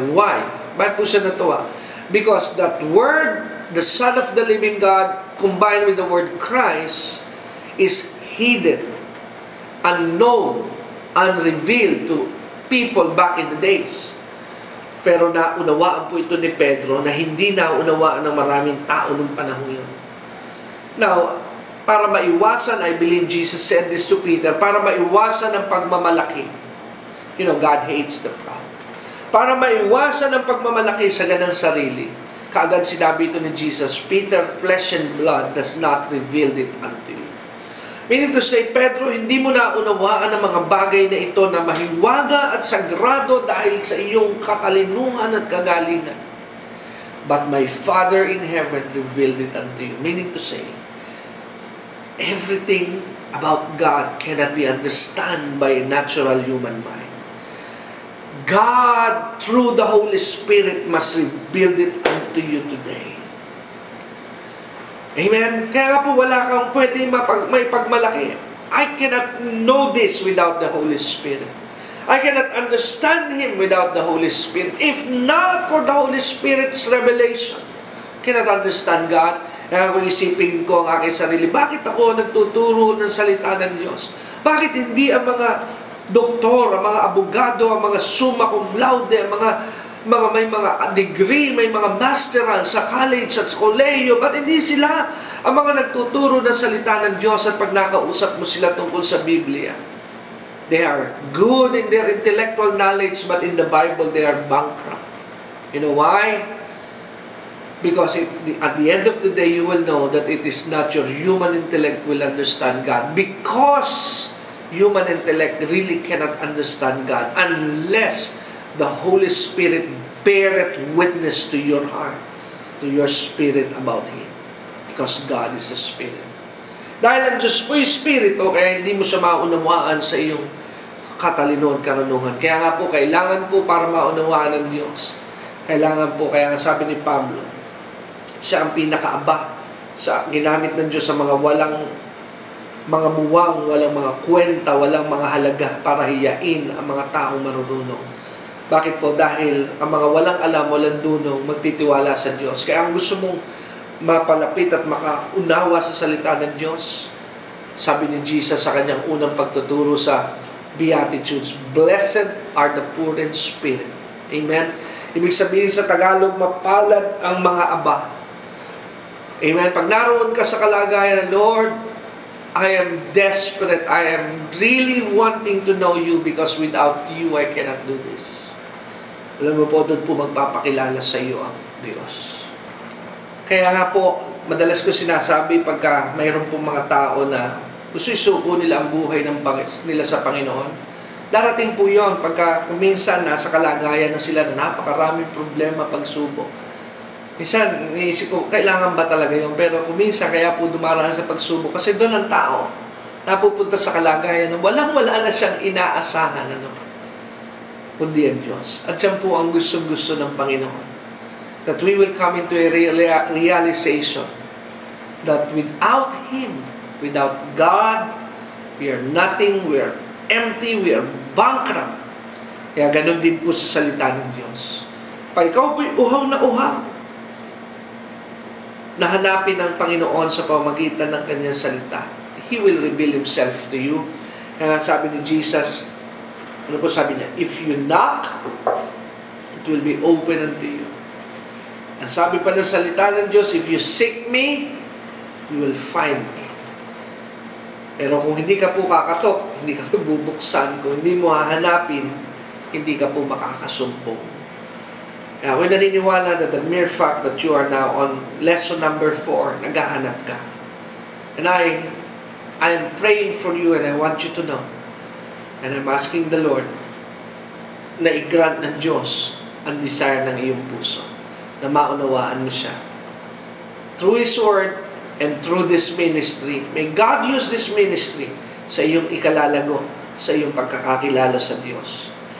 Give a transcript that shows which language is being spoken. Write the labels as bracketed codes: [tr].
[en] Why? [tl] Bakit po siya natuwa? [en] Because that word, the Son of the living God, combined with the word Christ, is hidden, unknown, unrevealed to people back in the days. [tl] Pero naunawaan po ito ni Pedro na hindi naunawaan ng maraming tao noong panahon yun. [en] Now, [tl] para maiwasan, [en] I believe Jesus said this to Peter, [tl] para maiwasan ang pagmamalaki. [en] You know, God hates the proud. [tl] Para maiwasan ang pagmamalaki sa ganang sarili, kaagad sinabi ito ni Jesus, [en] Peter, flesh and blood does not reveal it unto you. Meaning to say, [tl] Pedro, hindi mo naunawaan ang mga bagay na ito na mahiwaga at sagrado dahil sa iyong katalinuhan at kagalingan. [en] But my Father in heaven revealed it unto you. Meaning to say, everything about God cannot be understood by a natural human mind. God, through the Holy Spirit, must reveal it unto you today. Amen? [tl] Kaya nga po wala kang pwede may pagmalaki. [en] I cannot know this without the Holy Spirit. I cannot understand Him without the Holy Spirit. If not for the Holy Spirit's revelation, cannot understand God. [tl] Kaya kung isipin ko ang aking sarili, bakit ako nagtuturo ng salita ng Diyos? Bakit hindi ang mga doktor, ang mga abogado, ang mga summa cum laude, ang may mga degree, may mga masteral sa college at sa kolehiyo, ba't hindi sila ang mga nagtuturo ng salita ng Diyos at pag nakausap mo sila tungkol sa Biblia? [en] They are good in their intellectual knowledge, but in the Bible, they are bankrupt. You know why? Because at the end of the day, you will know that it is not your human intellect will understand God. Because human intellect really cannot understand God unless the Holy Spirit beareth witness to your heart, to your spirit about Him. Because God is a Spirit. [tl] Dahil ang Diyos po yung Spirit, kaya hindi mo siya maunawaan sa iyong katalinuhan, karunungan. Kaya nga po, kailangan po para maunawaan ng Diyos. Kailangan po, kaya nga sabi ni Pablo, siya ang pinakaaba sa ginamit ng Diyos sa mga walang mga buwang, walang mga kwenta, walang mga halaga para hiyain ang mga taong marunong. Bakit po? Dahil ang mga walang alam, walang dunong, magtitiwala sa Diyos. Kaya ang gusto mong mapalapit at makaunawa sa salita ng Diyos, sabi ni Jesus sa kanyang unang pagtuturo sa Beatitudes, [en] Blessed are the poor in spirit. [tl] Amen? Ibig sabihin sa Tagalog, mapalad ang mga aba. Amen? Pag naroon ka sa kalagayan, Lord, [en] I am desperate. I am really wanting to know you because without you, I cannot do this. [tl] Alam mo po, doon po magpapakilala sa iyo ang Diyos. Kaya nga po, madalas ko sinasabi pagka mayroon pong mga tao na gusto isuko nila ang buhay nila sa Panginoon, darating po yon pagka minsan nasa kalagayan na sila na napakaraming problema pagsubok. Minsan, iniisip ko, kailangan ba talaga yun? Pero kung minsan, kaya po dumaraan sa pagsubok. Kasi doon ang tao, napupunta sa kalagayan na walang-wala na siyang inaasahan. Kundi ang Diyos. At yan po ang gusto-gusto ng Panginoon. [en] That we will come into a realization that without Him, without God, we are nothing, we are empty, we are bankrupt. [tl] Kaya ganun din po sa salita ng Diyos. Pag ikaw po'y uhaw na uhaw, nahanapin ng Panginoon sa pamagitan ng Kanyang salita, [en] He will reveal Himself to you. [tl] Kaya sabi ni Jesus, ano po sabi niya? [en] If you knock, it will be open unto you. [tl] Ang sabi pa ng salita ng Diyos, [en] if you seek me, you will find me. [tl] Pero kung hindi ka po kakatok, hindi ka po bubuksan, kung hindi mo hahanapin, hindi ka po makakasumpong. Kaya ako'y naniniwala [en] that the mere fact that you are now on lesson number 4, [tl] naghahanap ka. [en] And I'm praying for you and I want you to know. And I'm asking the Lord [tl] na i-grant ng Diyos ang desire ng iyong puso. Na maunawaan mo siya. [en] Through His Word and through this ministry, may God use this ministry [tl] sa iyong ikalalago, sa iyong pagkakakilala sa Diyos.